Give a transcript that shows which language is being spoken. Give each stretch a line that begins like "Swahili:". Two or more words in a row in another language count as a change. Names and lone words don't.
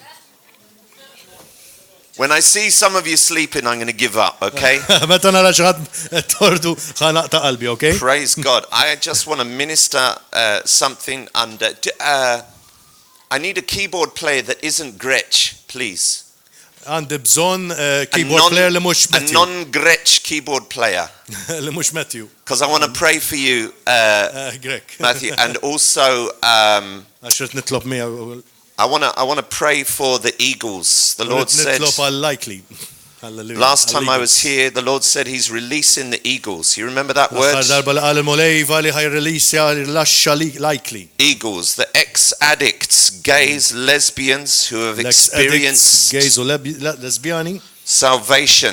English: When I see some of you sleeping, I'm going to give up, okay? Praise God. I just want to minister something under... I need a keyboard player that isn't Gretsch, please.
Maltese: Għandi bżonn
English: keyboard player
Maltese: li mhux Matthew.
English: A non-Gretsch keyboard player.
Maltese: Li mhux Matthew.
English: Because I want to pray for you, Greg. Matthew, and also
Maltese: Għax nitlob miegħu.
English: I want to pray for the eagles. The Lord said last time I was here, the Lord said He's releasing the eagles. You remember that word? Eagles, the ex-addicts, gays, lesbians who have experienced salvation.